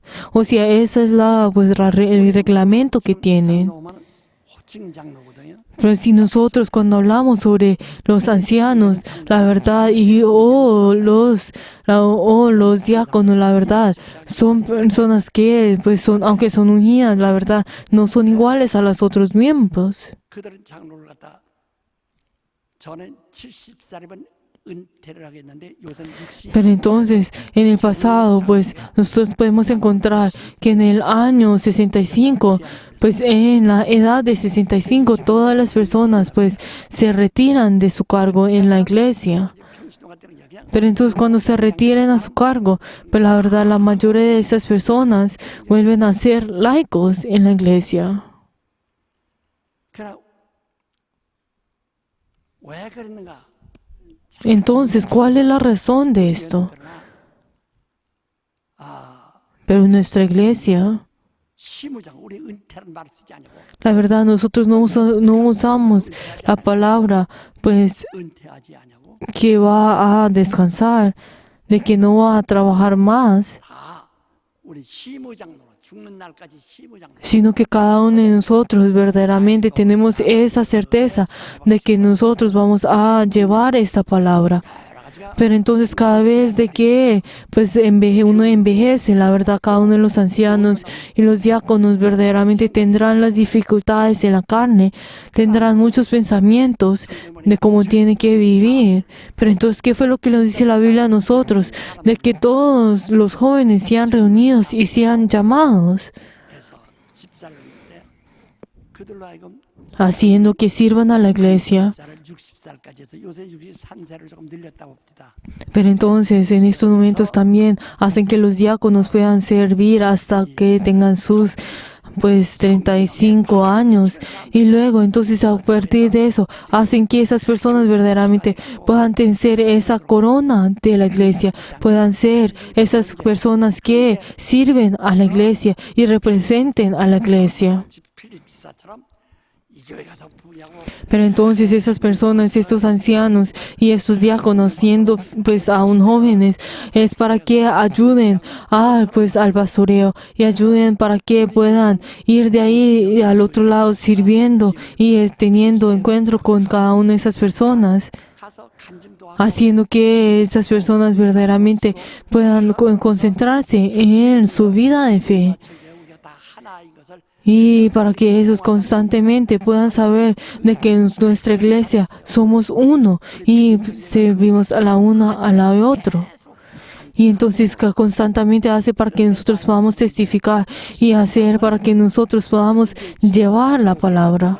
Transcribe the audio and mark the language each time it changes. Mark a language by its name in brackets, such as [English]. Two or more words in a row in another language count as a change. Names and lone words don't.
[Spanish] O sea, esa es el reglamento que tienen. [Korean] 장로만 호칭 장로거든요. [Spanish] Pero si nosotros cuando hablamos sobre los ancianos, la verdad, los diáconos, la verdad, son personas que, pues aunque son unidas, la verdad, no son iguales a los otros miembros. [Korean] 그들은 장로를 갖다 저는 70살이면 은퇴를 하겠는데 요새는 60. [Spanish] Pero entonces, en el pasado, pues nosotros podemos encontrar que en el año 65, pues en la edad de 65, todas las personas pues se retiran de su cargo en la iglesia. [Korean] 평신도가 되는 이야기야. [Spanish] Pero entonces cuando se retiren a su cargo, pues la verdad la mayoría de esas personas vuelven a ser laicos en la iglesia. [Korean] 그러나 왜 그랬는가? [Spanish] Entonces, ¿cuál es la razón de esto? [Korean] 그러나 [Spanish] Pero en nuestra iglesia, [Korean] 시무장 우리 은퇴라는 말을 쓰지 않고 [Spanish] la verdad nosotros no usamos la palabra pues [Korean] 은퇴하지 않냐고 [Spanish] que va a descansar, de que no va a trabajar más. [Korean] 다 우리 시무장로로 죽는 날까지 시무장 [Spanish] sino que cada uno de nosotros verdaderamente tenemos esa certeza de que nosotros vamos a llevar esta palabra. [Korean] 여러 가지가 [Spanish] Pero entonces cada vez de que pues uno envejece, la verdad, cada uno de los ancianos y los diáconos verdaderamente tendrán las dificultades en la carne, tendrán muchos pensamientos de cómo tiene que vivir. Pero entonces, ¿qué fue lo que nos dice la Biblia a nosotros? De que todos los jóvenes sean reunidos y sean llamados, [Korean] 해서 집사를 했는데 그들로 하여금 [Spanish] haciendo que sirvan a la iglesia. [Korean] 집사를 60살까지 해서 요새 63세로 조금 늘렸다고 봅니다. [Spanish] Pero entonces en estos momentos también hacen que los diáconos puedan servir hasta que tengan sus pues 35 años y luego entonces a partir de eso hacen que esas personas verdaderamente puedan tener esa corona de la iglesia, puedan ser esas personas que sirven a la iglesia y representen a la iglesia. [Korean] 필립 집사처럼 이 교회 가서 부유하고 [Spanish] Pero entonces esas personas, estos ancianos y estos diáconos siendo pues aún jóvenes, es para que ayuden al pastoreo y ayuden para que puedan ir de ahí al otro lado sirviendo y teniendo encuentro con cada una de esas personas, [Korean] 가서 간증도 하고 [Spanish] haciendo que esas personas verdaderamente puedan concentrarse en su vida de fe. [Korean] 저게 우리가 다 하나인 것을 [Spanish] Y para que ellos constantemente puedan saber de que en nuestra iglesia somos uno y servimos a la una a la otro. Y entonces que constantemente hace para que nosotros podamos testificar y hacer para que nosotros podamos llevar la palabra.